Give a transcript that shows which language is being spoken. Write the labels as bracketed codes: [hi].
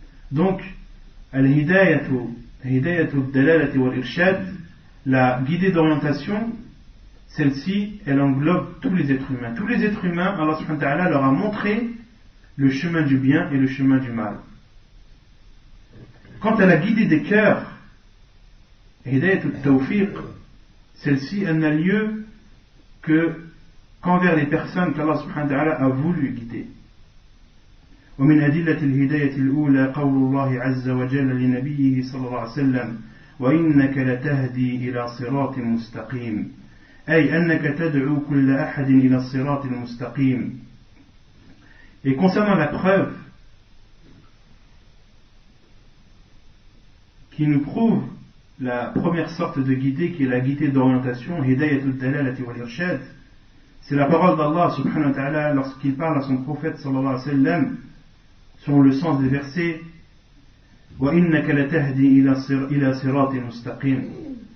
[fr] Donc, al-hidayatu dalalati wal irshad, la guidée d'orientation, celle-ci, elle englobe tous les êtres humains. Tous les êtres humains, Allah subhanahu wa ta'ala leur a montré le chemin du bien et le chemin du mal. Quant à la guidée des cœurs, hidayatul tawfiq, celle-ci, elle n'a lieu qu'envers les personnes qu'Allah subhanahu wa ta'ala a voulu guider. [ar] ومن أدلة الهداية الأولى قول الله عز وجل لنبيه صلى الله عليه وسلم وإنك لتهدي إلى صراط مستقيم أي أنك تدعو كل أحد إلى الصراط المستقيم. [fr] Et concernant la preuve qui nous prouve la première sorte de guidée, qui est la guidée d'orientation, hidayatul dalalati wal irshad, C'est la parole d'Allah subhanahu wa ta'ala lorsqu'il parle à son prophète sallallahu alayhi wa sallam, selon le sens des versets, [ar] وَإِنَّكَ لَتَهْدِي إِلَى صِرَاطٍ مُسْتَقِيمٍ.